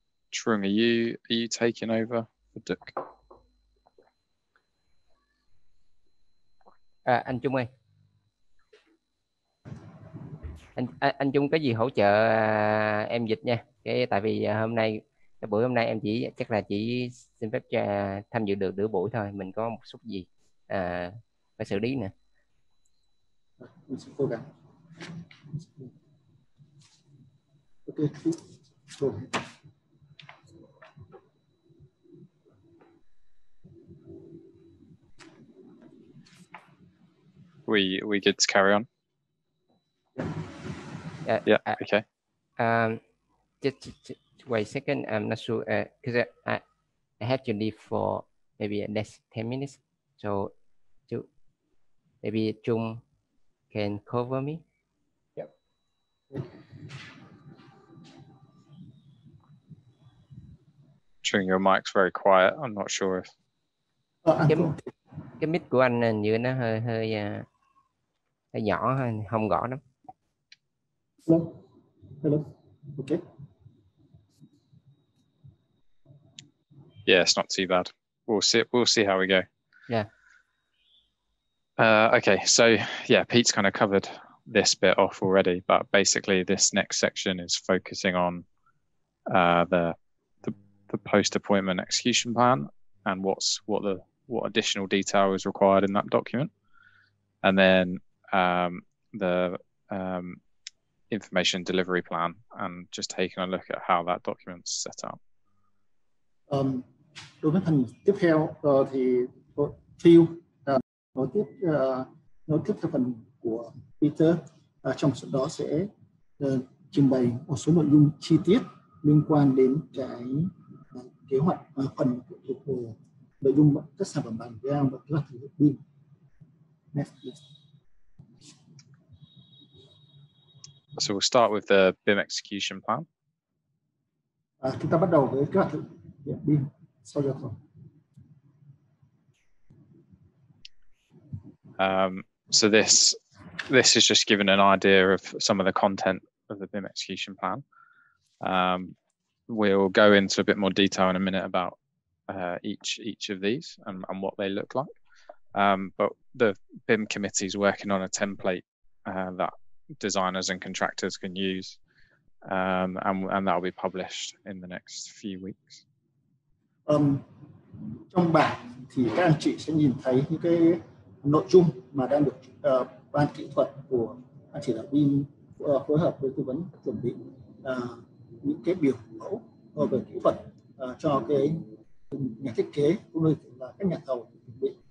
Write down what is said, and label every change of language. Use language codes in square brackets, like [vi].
[en] Trung, are you taking over for Duke? [vi] Anh Trung ơi, anh Trung có gì hỗ trợ em dịch nha. Tại vì cái buổi hôm nay em chắc là chỉ xin phép cho tham dự được nửa buổi thôi. Mình có một số gì phải xử lý nè. Mình sẽ cố gắng. [en] Okay. We good to carry on? Yeah. Okay. Just wait a second. I'm not sure because I have to leave for maybe the next 10 minutes. So maybe Trung can cover me. Yep. Trung, your mic's very quiet. I'm not sure if. [vi] Cái mic của anh hình như nó hơi nhỏ, không gõ lắm. [en] Hello. Okay. Yeah, it's not too bad. We'll see how we go. Yeah. Okay, so yeah, Pete's kind of covered this bit off already, but basically this next section is focusing on the post-appointment execution plan and what additional detail is required in that document, and then the information delivery plan, and just taking a look at how that document's set up. [vi] Đối với phần tiếp theo thì Phil nói tiếp theo phần của Peter, trong đó sẽ trình bày một số nội dung chi tiết liên quan đến cái kế hoạch phần của nội dung các sản phẩm bàn giao và kế hoạch thực hiện BIM. [en] Next, please. So we'll start with the BIM execution plan. [vi] Chúng ta bắt đầu với kế hoạch thực hiện BIM sau đó. [en] So this is just giving an idea of some of the content of the BIM execution plan. We'll go into a bit more detail in a minute about each of these and what they look like. But the BIM committee is working on a template that designers and contractors can use, and that will be published in the next few weeks. [vi] Trong bảng thì các anh chị sẽ nhìn thấy những cái nội dung mà đang được ban kỹ thuật của ban chỉ đạo BIM phối hợp với tư vấn chuẩn bị những cái biểu mẫu về kỹ thuật cho cái nhà thiết kế cũng như là các nhà thầu chuẩn bị.